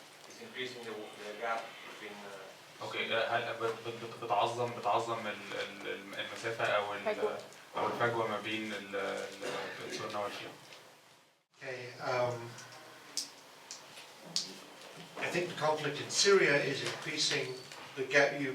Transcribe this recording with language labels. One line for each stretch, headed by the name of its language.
English: is increasing the gap between.
Arabic: اوكي هل بتعظم المسافة او الفجوة ما بين السنة والشيعة؟
English: Okay, I think the conflict in Syria is increasing the gap.